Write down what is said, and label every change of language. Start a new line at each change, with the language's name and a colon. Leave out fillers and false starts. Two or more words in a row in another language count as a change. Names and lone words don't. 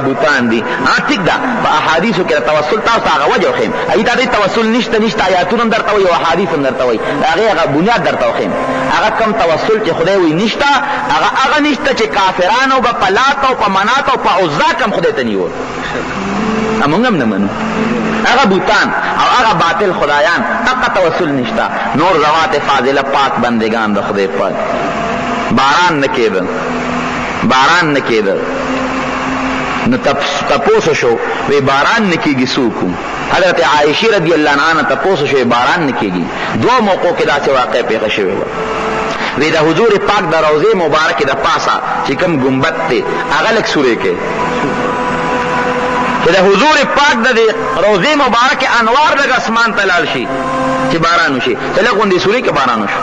Pashto: بوتان دي ټیک ده په احادیثو کې د توسل تاسو هغه وجه وښیم هغې ته دې توسل نشته آیاتونه هم درته وایي او احادیث هم درته وایي د هغې هغه بنیاد درته وښیم هغه کم توسل چې خدای وایي نشته هغه نشته چې کافرانو به په لات او په منات او په عزا کم خدای ته نیول موږ هم نه منو هغه بوتان او هغه باطل خدایان هغه توسل نشته نور ذوات فاضله پاک بندگان د خدای پاک باران نه کېده باران نه کېده. نو تپوسو شو وی باران نه کېږي څوک. حضرت عائشہ
Arabic: رضی اللہ عنہ
Pashto: تپوسو شو باران نه کېږي. دوه موقعو کې داسې واقع پیښه شوې وه. وی د حضور پاک د روضې مبارکې د پاسه چې کوم ګنبد دی هغه لږ سورې کې چې د حضور پاک د روضې مبارکې انوار لږ اسمان ته لاړ شي چې باران وشي چې لږ غوندې سورې کې باران وشو.